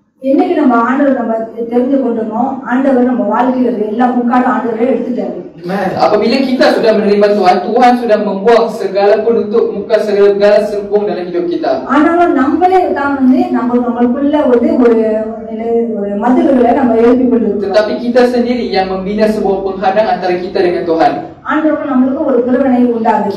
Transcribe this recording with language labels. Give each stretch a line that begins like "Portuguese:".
Tamil: என்னைக்கு நம்ம ஆண்டவர் நம்ம தெரிந்து கொண்டோமோ ஆண்டவர் நம்ம வாழ்க்கையில எல்லா முக்காடு ஆண்டவரே எடுத்துட்டாரு.
Malay: Apabila kita sudah menerima Tuhan, Tuhan sudah membuang segala penutup muka, segala selubung dalam hidup kita.
Tamil: ஆனாலும் நம்மளே தான் வந்து நம்மளுக்குள்ள ஒரு மதில்களை நம்ம எழுப்பி கொண்டிருக்கிறோம்.
Malay: Tetapi kita sendiri yang membina sebuah penghadang antara kita dengan Tuhan.
Tamil: ஆண்டவர் நம்மளுக்கு ஒரு பிரிவினை உண்டாகுது.